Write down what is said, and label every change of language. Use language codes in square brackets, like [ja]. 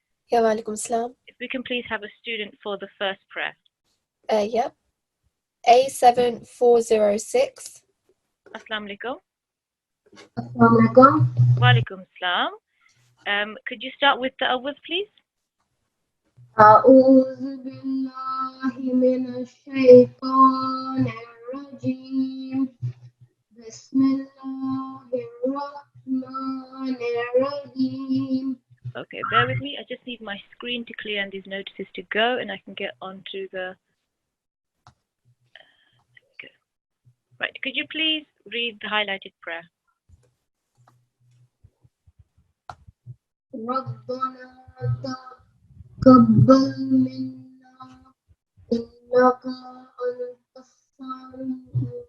[en] Yeah, walaikum salam. If we can please have a student for the first prayer. Yeah. A7406. Assalamu alaikum. Assalamu alaikum. Walaikum salam. Could you start with the awwaz, please? [ar] أعوذ بالله من الشيطان الرجيم بسم الله الرحمن الرحيم. [en] Okay, bear with me. I just need my screen to clear and these notices to go, and I can get onto the... Right, could you please read the highlighted prayer? [ar] ربنا تقبل منا إنك أنت السميع.